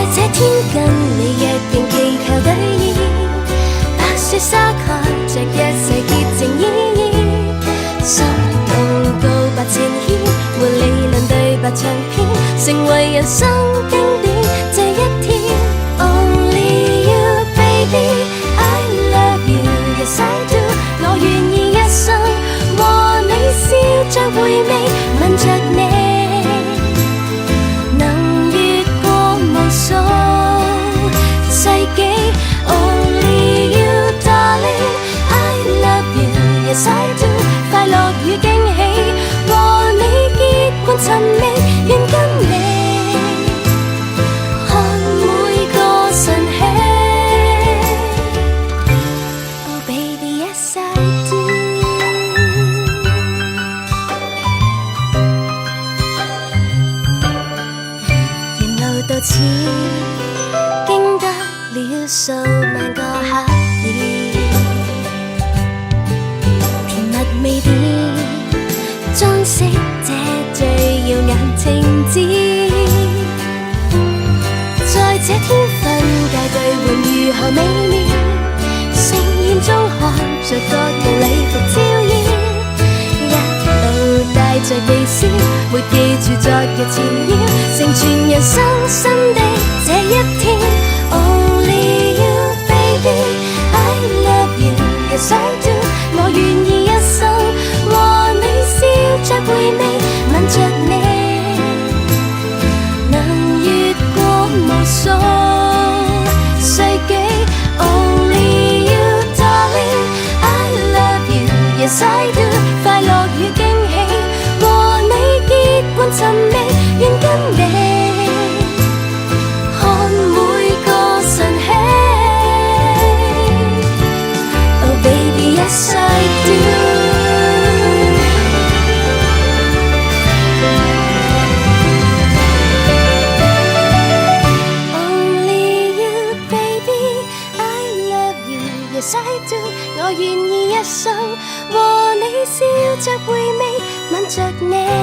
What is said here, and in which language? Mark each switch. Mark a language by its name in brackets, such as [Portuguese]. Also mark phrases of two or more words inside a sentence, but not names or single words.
[Cantonese] 這天跟你約定祈求兌現，白雪灑蓋着一世潔情依依，心動告白前獻，沒理論對白長篇，成為人生經典這一天。 [English] Only you baby I love you yes I do， [Cantonese] 我願意一生和你笑着回味，吻着你能越過無數世紀。 [English] Only you darling I love you yes I do， [Cantonese] 快樂與驚喜和你結伴尋覓，願跟你看每個晨曦。 [English] Oh baby yes I do， [Cantonese] 沿路到此經得了數萬個黑夜，甜蜜味點裝飾這最耀眼情節，在這天分界兌換如何美妙，盛宴中看着各樣禮服照耀，一路帶着微笑，沒記住昨日纏繞，成全人生新的這一天。 [English] Only you baby I love you yes I do， [Cantonese] 我願意一生和你笑着回味，吻着你能越過無數世紀。 [English] Only you darling I love you yes I do， [Cantonese] 快樂與驚喜和你結伴尋覓，願跟你看每個晨曦。 [English] Oh baby yes I do， Only you baby I love you yes I do， [Cantonese] 我願意一生和你笑着回味，吻着你